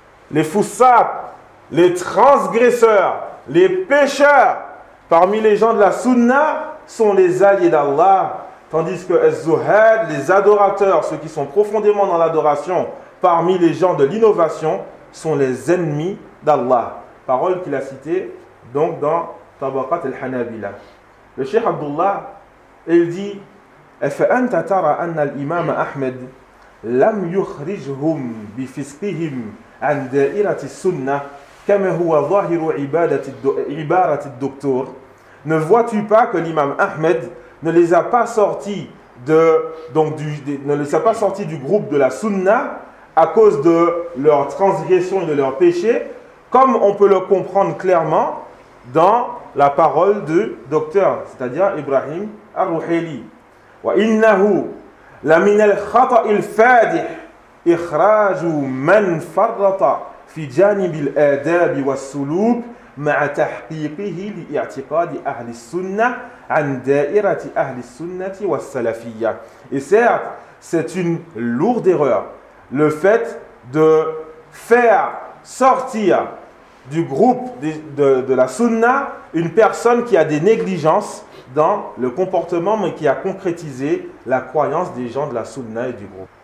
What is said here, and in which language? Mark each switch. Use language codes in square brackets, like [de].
[fr] Les fusaq, les transgresseurs, les pécheurs parmi les gens de la sunna sont les alliés d'Allah, tandis que az-zuhad, les adorateurs, ceux qui sont profondément dans l'adoration parmi les gens de l'innovation, sont les ennemis d'Allah. Parole qu'il a citée donc dans Tabaqat al-Hanabila. Le cheikh Abdullah, il dit: [ar] أَفَأَنْتَ تَرَى أَنَّ الْإِمَامَ أَحْمَدَ لَمْ يُخْرِجْهُمْ بِفِسْقِهِمْ عَنْ دَائِرَةِ السُّنَّةِ كَمَا هُوَ ظَاهِرُ عِبَارَةِ الدُّكْتُورِ. [fr] Ne vois-tu pas que l'imam Ahmed ne les a pas sortis du groupe de la sunna à cause de leur transgression et de leur péché, comme on peut le comprendre clairement dans la parole du docteur, c'est-à-dire Ibrahim Ar-Ruhaili. [ar] وإنه لمن الخطأ الفادح إخراج من فرط في جانب الآداب والسلوك مع تحقيقه لاعتقاد أهل السنة عن دائرة أهل السنة والسلفية. [fr] Et certes, c'est une lourde erreur, le fait de faire sortir du groupe de la sunna une personne qui a des négligences dans le comportement, mais qui a concrétisé la croyance des gens de la sunna et du groupe.